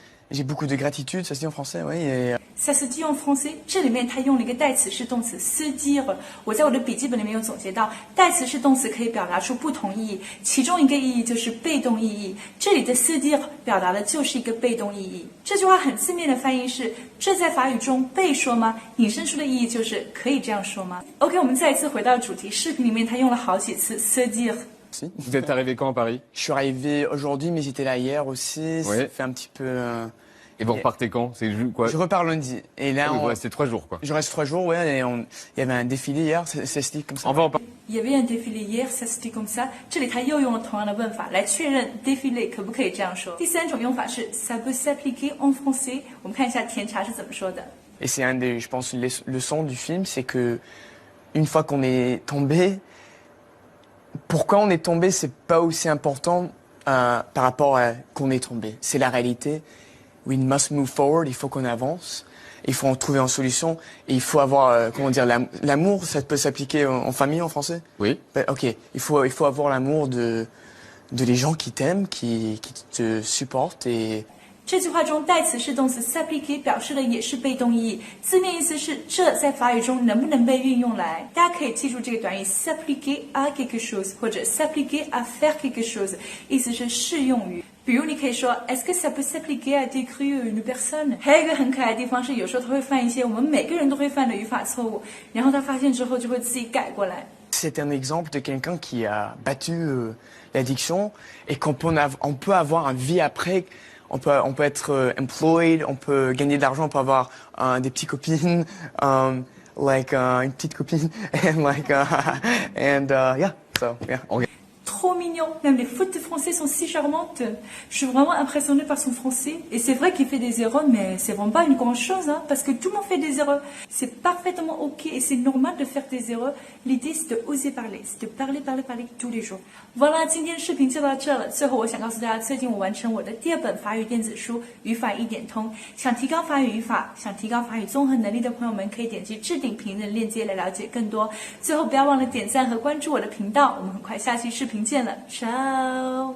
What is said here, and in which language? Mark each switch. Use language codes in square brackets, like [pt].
[fr] J'ai beaucoup de gratitude, ça se dit en français, oui. Et... Ça se dit en français， [zh] 这里面它用了一个代词是动词 se dire。我在我的笔记本里面有总结到，代词是动词可以表达出不同意义，其中一个意义就是被动意义。这里的 se dire 表达的就是一个被动意义。这句话很字面的翻译是：这在法语中被说吗？引申出的意义就是可以这样说吗 ？OK， 我们再一次回到主题，视频里面它用了好几次 se dire。 [fr] Vous êtes arrivé quand à Paris? Je suis arrivé aujourd'hui, mais j'étais là hier aussi. Oui. Ça fait un petit peu. Et vous repartez quand? C'est quoi? Je repars lundi. Et là, vous restez 3 jours, quoi. Je reste 3 jours, ouais. Et il y avait un défilé hier, ça se dit comme ça. On va en parler. Il y avait un défilé hier, ça se dit comme ça. [zh] 这里他又用了同样的问法来确认 défilé 可不可以这样说。第三种用法是 [fr] ça peut s'appliquer en français。 [zh] 我们看一下甜茶是怎么说的。 [fr] Et c'est un des, je pense, les leçons du film, c'est que une fois qu'on est tombé, pourquoi on est tombé, c'est pas aussi important par rapport à qu'on est tombé. C'est la réalité. [en] We must move forward. [fr] Il faut qu'on avance. Il faut en trouver une solution. Et il faut avoir, comment dire, l'amour. Ça peut s'appliquer en famille en français? Oui. Ok. Il faut avoir l'amour de les gens qui t'aiment, qui te supportent et [zh] 这句话中代词是动词 s'appliquer 表示的也是被动意义，字面意思是这在法语中能不能被运用来？大家可以记住这个短语 s'appliquer à quelque chose 或者 s'appliquer à faire quelque chose， 意思是适用于。比如你可以说 [fr] Est-ce que ça peut s'appliquer à décrire une personne？ [zh] 还有一个很可爱的地方是，有时候他会犯一些我们每个人都会犯的语法错误，然后他发现之后就会自己改过来。 [fr] C'est un exemple de quelqu'un qui a battu l'addiction et qu'on peut avoir une vie après. On peut être employed, on peut gagner de l'argent, on peut avoir des petites copines, une petite copine, [en] and yeah, so yeah. [fr] Trop trop mignon. Même les fautes de français sont si charmantes. Je suis vraiment impressionnée par son français. Et c'est vrai qu'il fait des erreurs, mais c'est vraiment pas une grande chose, hein, parce que tout le monde fait des erreurs. C'est parfaitement ok et c'est normal de faire des erreurs. L'idée c'est de oser parler, c'est de parler tous les jours. [zh] Voilà， 今天视频就到这了。最后我想告诉大家，最近我完成我的第2本法语电子书《语法一点通》。想提高法语语法，想提高法语综合能力的朋友们，可以点击置顶评论链接来了解更多。最后不要忘了点赞和关注我的频道，我们很快下期视频见了，ciao。